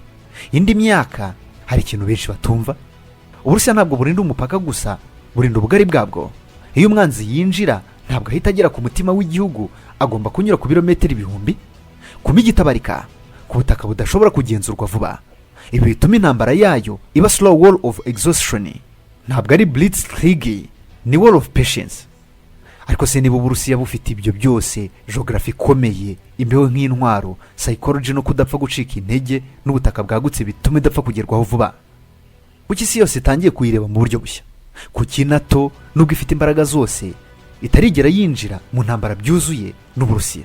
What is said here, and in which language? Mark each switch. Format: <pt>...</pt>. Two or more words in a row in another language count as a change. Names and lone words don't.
<rw>Indi myaka hari ikintu benshi batumva. Uburusiya ntabwo burinda umupaka gusa, burinda ubugari bwabwo. Iyo umwanzi yinjira ntabwo ahita agera ku mutima w'igihugu, agomba kunyura ku birometero ibihumbi, ku mijyi itabarika, ku butaka budashobora kugenzurwa vuba. Ibi bituma intambara yayo iba</rw> <en>slow war of exhaustion,</en> <rw>ntabwo ari blitzkrieg, ni</rw> <en>war of patience.</en> <rw>Ariko se niba Uburusiya bufite ibyo byose, geography ikomeye, imbeho nk'intwaro, psychology no kudapfa gucika intege, n'ubutaka bwagutse bituma idapfa kugerwaho vuba, kuki isi yose itangiye kuyireba mu buryo bushya? Kuki Nato nubwo ifite imbaraga zose itarigera yinjira mu ntambara byuzuye n'Uburusiya?</rw>